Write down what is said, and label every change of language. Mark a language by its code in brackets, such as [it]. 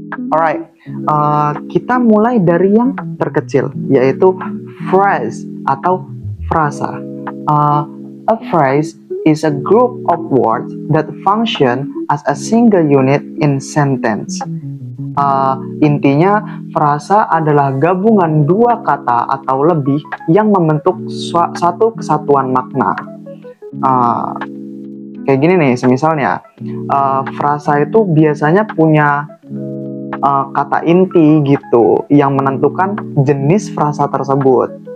[id] Alright, kita mulai dari yang terkecil, yaitu phrase atau frasa. [en] A phrase is a group of words that function as a single unit in sentence. [id] Intinya, frasa adalah gabungan dua kata atau lebih yang membentuk satu kesatuan makna. Kayak gini nih, semisalnya frasa itu biasanya punya kata inti gitu yang menentukan jenis frasa tersebut.